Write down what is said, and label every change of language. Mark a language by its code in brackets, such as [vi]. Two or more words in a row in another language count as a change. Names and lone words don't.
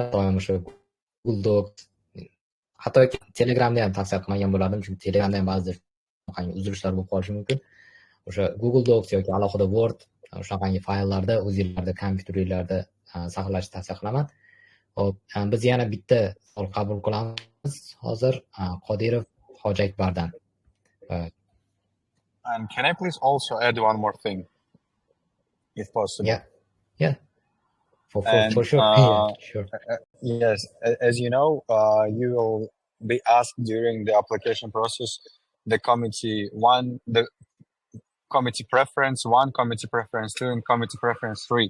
[uz] Doim o'sha Google Docs, hatto Telegramda ham tavsiya qilmagan bo'lardim, chunki Telegramda ham ba'zida uzilishlar bo'lib qolishi mumkin. O'sha Google Docs yoki alohida Word shunaqangi fayllarda o'zingizlarda kompyuteringlarda saqlashni tavsiya qilaman. Hop, biz yana bitta savol qabul qilamiz hozir Qodirov Hojiakbardan. [en] And can I please also add one more thing, if possible? Yeah. For sure. Sure. Yes, as you know, you will be asked during the application process the committee preference 1, committee preference 2, and committee preference 3.